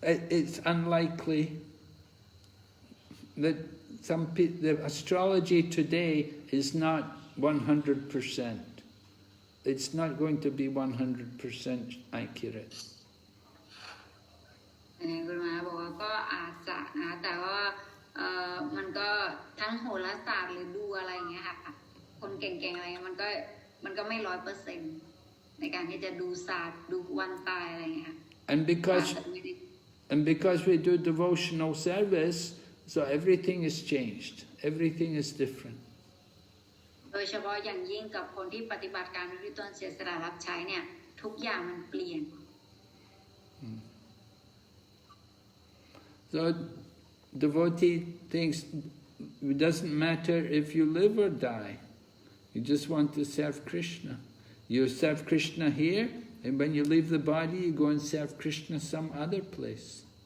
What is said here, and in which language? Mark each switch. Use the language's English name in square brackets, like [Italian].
[English] It's unlikely that the astrology today is not 100%. It's not going to be 100% accurate. [Thai] กุรุมาบอกว่าก็อาจจะนะแต่ว่ามันก็ทั้งโหราศาสตร์หรือดูอะไรอย่างเงี้ยค่ะคนเก่งๆอะไรมันก็ไม่ 100% ในการที่จะดูศาสตร์ดูวันตายอะไรอย่างเงี้ยค่ะ [English] And because we do devotional service, so everything is changed. Everything is different. [Thai] โดยเฉพาะอย่างยิ่งกับคนที่ปฏิบัติการด้วยตนเสียสละรับใช้เนี่ยทุกอย่างมันเปลี่ยน [English] So devotee thinks it doesn't matter if you live or die. You just want to serve Krishna. You serve Krishna here, and when you leave the body, you go and serve Krishna some other place.